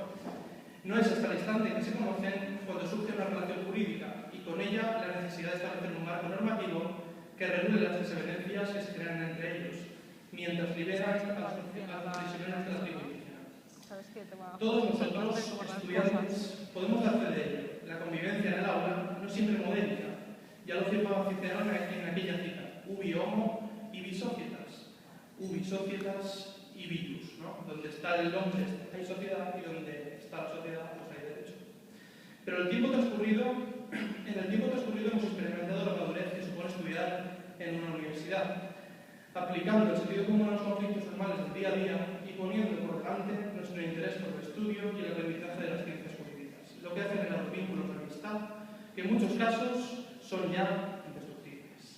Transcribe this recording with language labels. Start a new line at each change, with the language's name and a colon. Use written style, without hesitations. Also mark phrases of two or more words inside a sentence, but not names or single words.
Spanish: No es hasta el instante en que se conocen cuando surge una relación jurídica y con ella la necesidad de establecer un marco normativo que regule las desavenencias que se crean entre ellos, mientras liberan a los prisioneros de la tribu indígena. Todos nosotros, estudiantes, podemos dar fe de ello. La convivencia en el aula no es siempre modélica. Ya lo firmaba Cicerón en aquella cita,
Latin: ubi homo ibi societas. Ubi societas ibi ius,
Spanish: ¿no? Donde está el hombre hay sociedad y donde está la sociedad pues hay derecho. Pero en el tiempo transcurrido hemos experimentado la madurez que supone estudiar en una universidad, aplicando el sentido común a los conflictos normales del día a día y poniendo por delante nuestro interés por el estudio y el aprendizaje de las ciencias jurídicas, lo que ha generado vínculos de amistad que en muchos casos son ya indestructibles.